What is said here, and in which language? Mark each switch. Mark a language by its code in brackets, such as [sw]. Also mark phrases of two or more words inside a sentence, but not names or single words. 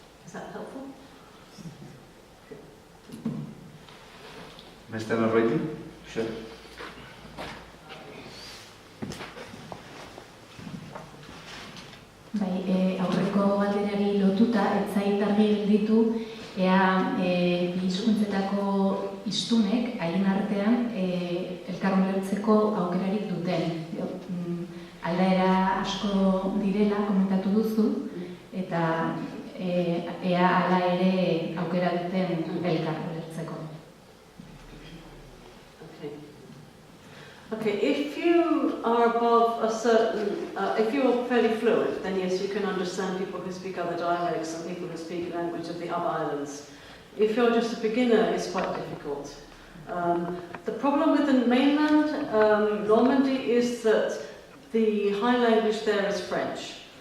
[en] Is that helpful? [eu] Beste norbaiti? Sure. Bai, aurreko galderari lotuta, ez zait argi gelditu, ea bi hizkuntzetako hiztunek haien artean elkar ulertzeko aukerarik duten. Aldaera asko direla komentatu duzu, eta ea hala ere aukera duten elkar ulertzeko. [en] Okay, if you are above a certain, if you're fairly fluent, then yes, you can understand people who speak other dialects and people who speak language of the other islands. If you're just a beginner, it's quite difficult. The problem with the mainland, Normandy, is that the high language there is French.